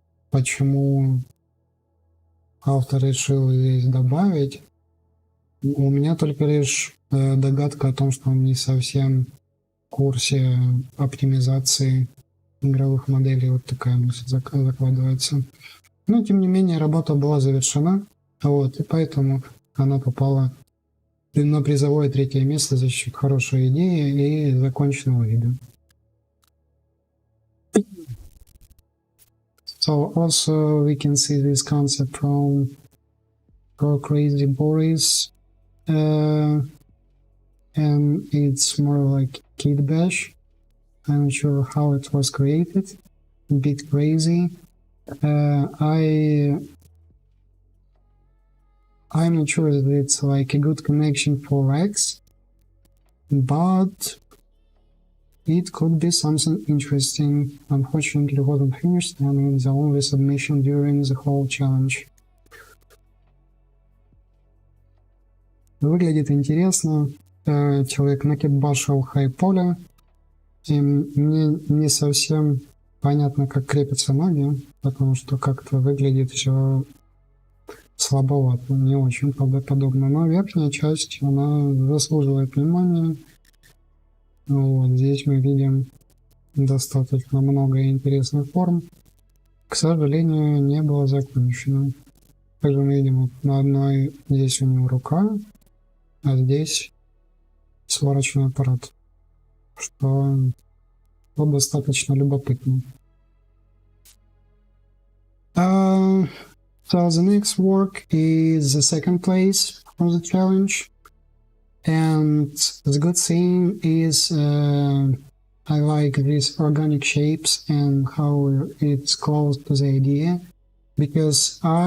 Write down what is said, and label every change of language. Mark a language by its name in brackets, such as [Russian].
[Russian] почему автор решил здесь добавить, у меня только лишь догадка о том, что он не совсем в курсе оптимизации игровых моделей, вот такая мысль закладывается. Но, тем не менее, работа была завершена, вот, и поэтому она попала на призовое 3-е место за счет хорошей идеи и законченного вида. [English] So also we can see this concept from Crazy Boris, and it's more like Kid Bash. I'm not sure how it was created, a bit crazy. I'm not sure that it's like a good connection for X, but it could be something interesting. Unfortunately, it wasn't finished, and it's the only submission during the whole challenge. [Russian] Выглядит интересно. Человек накидбашил хай-поле, и мне не совсем понятно, как крепятся ноги, потому что как-то выглядит все слабовато, не очень правдоподобно. Но верхняя часть, она заслуживает внимания. Вот здесь мы видим достаточно много интересных форм. К сожалению, не было закончено. Также мы видим вот на одной здесь у него рука, а здесь сварочный аппарат, что достаточно любопытно. [English] So the next work is the second place for the challenge, and the good thing is I like these organic shapes and how it's close to the idea, because